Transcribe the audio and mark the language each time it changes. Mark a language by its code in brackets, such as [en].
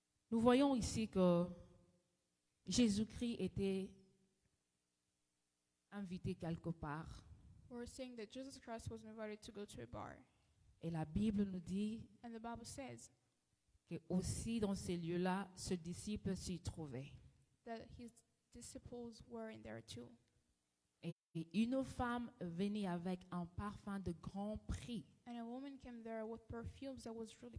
[fr] Nous voyons ici que Jésus-Christ était invité quelque part. [en] We're saying that Jesus Christ was invited to go to a bar. [fr] Et la Bible nous dit [en] And the Bible says [fr] que aussi dans ces lieux-là, ce disciple s'y trouvait. [en] that his disciples were in there too. [fr] Et une femme venait avec un parfum de grand prix [en] And a woman came there with perfumes that was really